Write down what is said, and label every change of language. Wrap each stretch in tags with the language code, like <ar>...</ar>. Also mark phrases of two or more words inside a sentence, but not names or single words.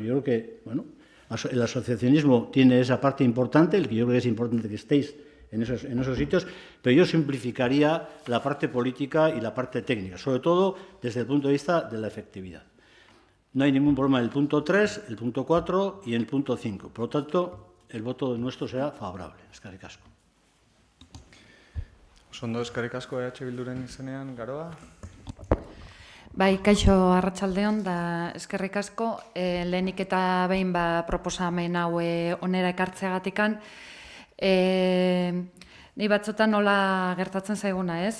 <es>Yo creo que, bueno, el asociacionismo tiene esa parte importante, el que yo creo que es importante que estéis en esos sitios, pero yo simplificaría la parte política y la parte técnica, sobre todo desde el punto de vista de la efectividad. No hay ningún problema en el punto 3, el punto 4 y en el punto 5. Por lo tanto, el voto nuestro será favorable.</es> <eu>Eskerrik asko. Ondo, eskerrik asko Bilduren izenean, Garoa? Bai, kaixo arratsaldeon da eskerrik asko. Lehenik eta behin proposamen hau onera ekartzeagatikan. Ni batzutan nola gertatzen zaiguna, ez?</eu>